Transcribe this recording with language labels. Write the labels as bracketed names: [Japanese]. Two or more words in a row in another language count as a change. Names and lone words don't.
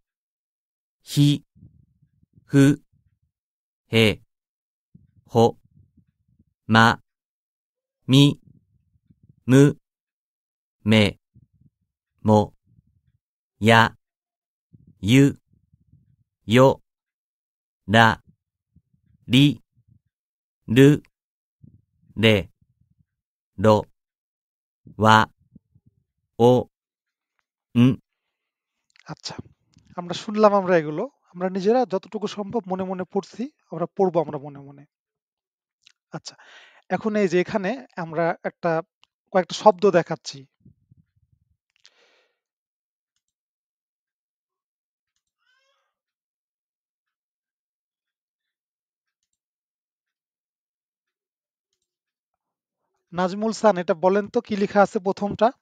[Japanese] ひふへほまみむめもやゆよらりるれろわおん [Bangla] আচ্ছা, আমরা শুনলাম, আমরা এগুলো আমরা নিজেরা যতটুকু সম্ভব মনে মনে পড়ছি, আমরা পড়বো আমরা মনে মনে। আচ্ছা, এখন এই যে এখানে আমরা একটা কয়েকটা শব্দ দেখাচ্ছি। নাজমুল সান, এটা বলেন তো কি লেখা আছে প্রথমটা?